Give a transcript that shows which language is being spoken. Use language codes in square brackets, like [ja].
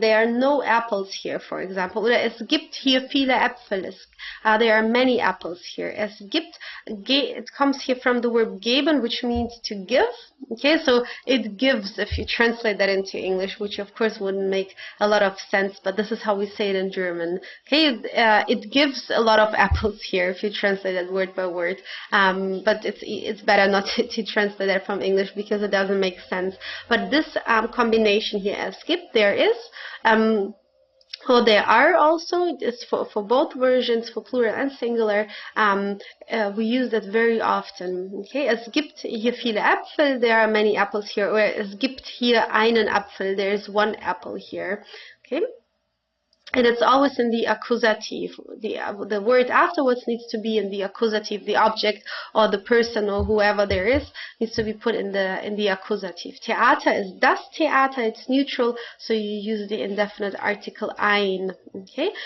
[en] There are no apples here, for example. [de] Oder es gibt hier viele Äpfel. [en] There are many apples here. [de] Es gibt, [en] it comes here from the word geben, which means to give. Okay, so it gives, if you translate that into English, which of course wouldn't make a lot of sense, but this is how we say it in German. Okay, it gives a lot of apples here, if you translate it word by word. But it's better not to translate that from English because it doesn't make sense. But this combination here, [de] es gibt, [en] there is, well, there are also, it's for both versions, for plural and singular, we use that very often. Okay, [de] es gibt hier viele Äpfel, [en] there are many apples here, or [de] es gibt hier einen Apfel, [en] there is one apple here. Okay. And it's always in the accusative. The word afterwards needs to be in the accusative. The object or the person or whoever there is needs to be put in the accusative. Theater is das Theater. It's neutral, so you use the indefinite article ein. Okay.